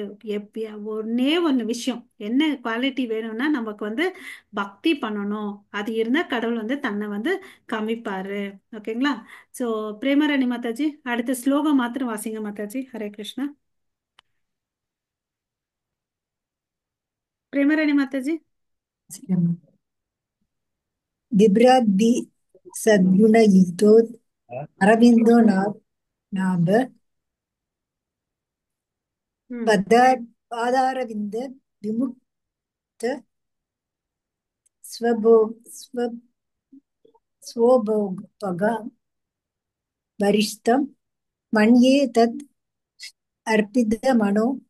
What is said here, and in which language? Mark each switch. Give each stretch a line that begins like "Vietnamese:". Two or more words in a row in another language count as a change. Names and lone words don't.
Tamil: ஒன்னே ஒன்று விஷயம், என்ன குவாலிட்டி வேணும்னா நமக்கு வந்து பக்தி பண்ணணும், அது இருந்தா கடவுள் வந்து தன்னை வந்து காமிப்பாரு. ஓகேங்களா? ஸோ பிரேமராணி மாதாஜி அடுத்த ஸ்லோகம் மாத்திரம் வாசிங்க மாதாஜி. ஹரே கிருஷ்ணா. பிரேமராணி மாதாஜி.
Sanskrit: बिभ्राद्भि सद्गुणयुक्तो अरविन्दो नाभ ம் पादारविन्द विमुक्त स्वभोग वरिष्ठं मन्ये तत् अर्पितमनो